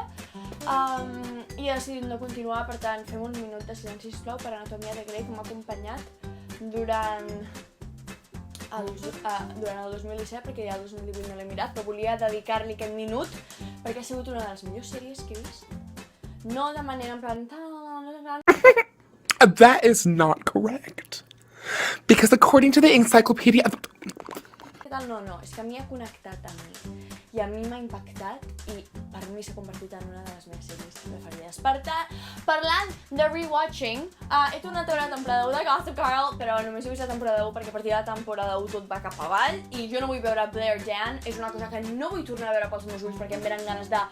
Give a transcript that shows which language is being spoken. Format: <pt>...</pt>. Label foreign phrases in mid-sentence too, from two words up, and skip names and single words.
<ca>I he decidit no continuar, per tant, fem un minut de silenci, sisplau, per Anatomia de Grey, que m'ha acompanyat durant el 2017, perquè ja el 2018 no l'he mirat, però volia dedicar-li aquest minut perquè ha sigut una de les millors sèries que he vist. No de manera en plan...</ca> <en>That is not correct. Because according to the encyclopedia of...</en> <ca>No, és que a mi ha connectat amb mi. I a mi m'ha impactat i per mi s'ha convertit en una de les meves sèries preferides. Per tant, parlant de rewatching, he tornat a veure la temporada 1 de Gossip Girl, però només he vist la temporada 1 perquè a partir de la temporada 1 tot va cap avall i jo no vull veure Blair Dan, és una cosa que no vull tornar a veure pels meus ulls perquè em venen ganes de...</ca>